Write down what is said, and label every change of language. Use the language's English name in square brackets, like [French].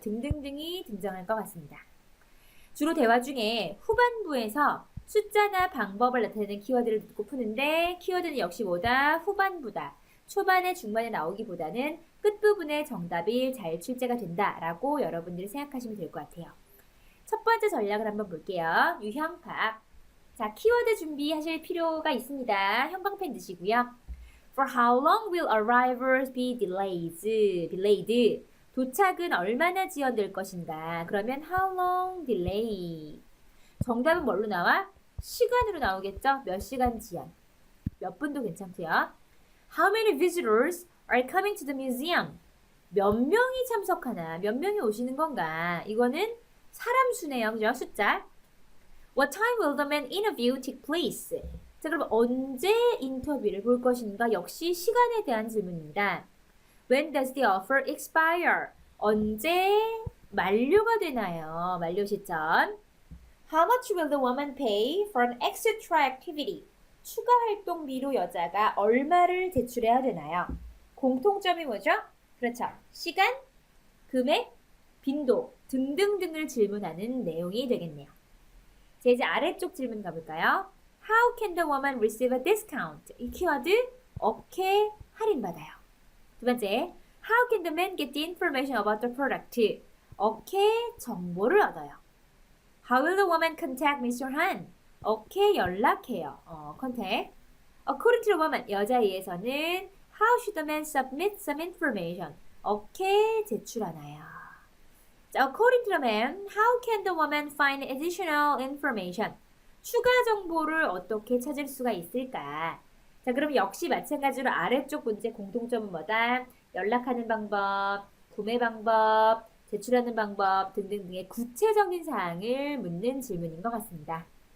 [Korean] 등등등이 등장할 것 같습니다. 주로 대화 중에 후반부에서 숫자나 방법을 나타내는 키워드를 듣고 푸는데 키워드는 역시 뭐다? 후반부다. 초반에 중반에 나오기보다는 끝부분에 정답이 잘 출제가 된다라고 여러분들이 생각하시면 될 것 같아요. 첫 번째 전략을 한번 볼게요. 유형 파악. 자, 키워드 준비하실 필요가 있습니다. 형광펜 드시고요. [English] For how long will arrivals be delayed? [Korean] 도착은 얼마나 지연될 것인가? 그러면 [English] how long delay? [Korean] 정답은 뭘로 나와? 시간으로 나오겠죠? 몇 시간 지연. 몇 분도 괜찮고요. [English] How many visitors are coming to the museum? [Korean] 몇 명이 참석하나? 몇 명이 오시는 건가? 이거는 사람 수네요. 그죠? 숫자. [English] What time will the man interview take place? [Korean] 자, 그럼 언제 인터뷰를 볼 것인가? 역시 시간에 대한 질문입니다. [English] When does the offer expire? [Korean] 언제 만료가 되나요? 만료 시점. [English] How much will the woman pay for an extra activity? [Korean] 추가 활동비로 여자가 얼마를 제출해야 되나요? 공통점이 뭐죠? 그렇죠. 시간, 금액, 빈도 등등등을 질문하는 내용이 되겠네요. 자, 이제 아래쪽 질문 가볼까요? [English] How can the woman receive a discount? [Korean] 이 키워드 어떻게 할인받아요? 두 번째, [English] How can the man get the information about the product? [Korean] 어떻게 정보를 얻어요? [English] How will the woman contact Mr. Han? [Korean] 어떻게 연락해요? contact. [English] According to the woman, [Korean] 여자에 의해서는 [English] How should the man submit some information? [Korean] 어떻게 제출하나요? [English] 자, according to the man, how can the woman find additional information? [Korean] 추가 정보를 어떻게 찾을 수가 있을까? 자, 그럼 역시 마찬가지로 아래쪽 문제 공통점은 뭐다? 연락하는 방법, 구매 방법, 제출하는 방법 등등등의 구체적인 사항을 묻는 질문인 것 같습니다.